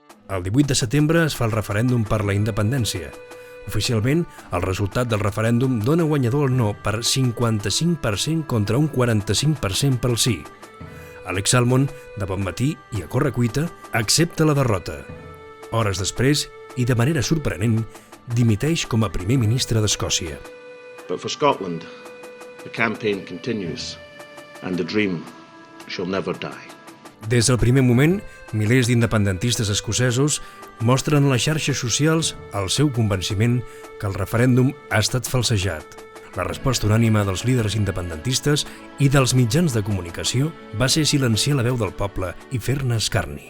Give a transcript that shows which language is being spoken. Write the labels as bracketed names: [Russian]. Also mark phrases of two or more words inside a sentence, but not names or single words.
[Catalan] El 18 de setembre es fa el referèndum per la independència. Oficialment, el resultat del referèndum dona guanyador el no per 55% contra un 45% pel sí. Alex Salmond, de bon matí i a correcuita, accepta la derrota. Hores després, i de manera sorprenent, dimiteix com a primer ministre d'Escòcia. [English] But for Scotland, the campaign continues, and the dream shall never die. [Catalan] Des del primer moment, milers d'independentistes escocesos mostren a les xarxes socials el seu convenciment que el referèndum ha estat falsejat. La resposta unànime dels líders independentistes i dels mitjans de comunicació va ser silenciar la veu del poble i fer-ne escarni.